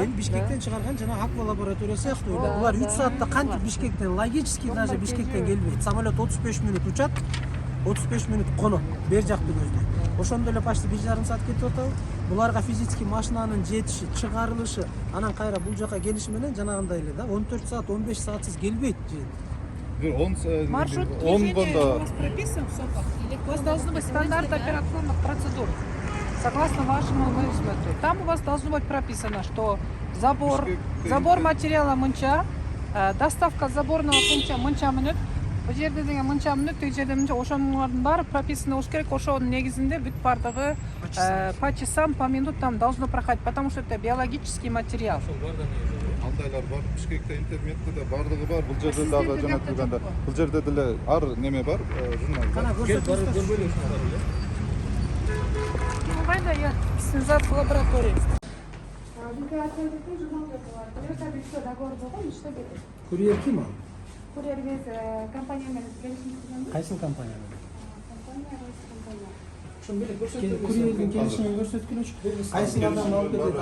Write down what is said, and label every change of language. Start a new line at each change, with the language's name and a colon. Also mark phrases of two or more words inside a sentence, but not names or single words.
Kyrgyz: Эми Бишкектен чыгарган жана Аква лаборатория сыяктуу. Булар 3 саатта кантип Бишкектен,
Russian: логически даже
Kyrgyz: Бишкектен келбейт. Самолет 35 мүнөт учат, 35 мүнөт конот. Бер жакты көздөй. Ошондо эле почти 1,5 саат кетип атабы. Буларга физически машинанын жетиши, чыгарылышы, анан кайра бул жака келиши менен жанагындай эле да 14 саат, 15 саатсыз келбейт жет.
Russian: Маршрут движения у вас прописан в СОПах? Или у вас должны быть стандарт операционных процедур? Согласно вашему менеджменту. Там у вас должно быть прописано, что забор материала
Kyrgyz: мынча,
Russian: доставка заборного пункта
Kyrgyz: мынча мүнөт, бул жерде деген мынча мүнөт, тиги жерде мынча, ошонун баары прописано болуш керек. Ошонун негизинде бүт бардыгы
Russian: по часам, по минутам должно проходить, потому что это биологический материал.
Kyrgyz: Андайлар бар, Бишкекте интернетте да бардыгы бар. Бул жерде дагы жөнөтүлгөндө. Бул жерде деле ар неме бар, журнал бар. Кайда я?
Russian: Снизу в лаборатории.
Kyrgyz: Курьер ким ал? Курьер без компания менен келишим. Кайсы компания менен? Курьердин келишимин көрсөткүлөчү. Кайсы адам алып кетет?